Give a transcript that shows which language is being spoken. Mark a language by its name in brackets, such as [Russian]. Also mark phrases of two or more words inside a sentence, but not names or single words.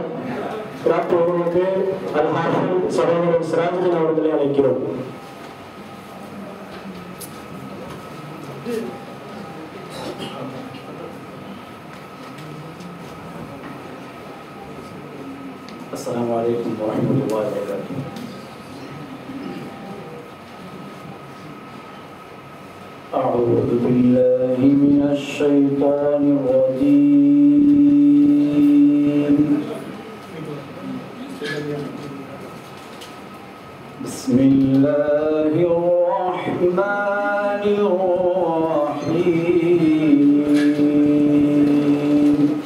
[Tamil] கிராத் ஒருவருக்கு அல்-ஹாஃபிஸ் சகோதரர் சிராஜுதீன் அவர்களை அழைக்கிறோம். [Arabic] السلام عليكم ورحمة الله وبركاته. أعوذ بالله من الشيطان الرجيم. بسم الله الرحمن الرحيم.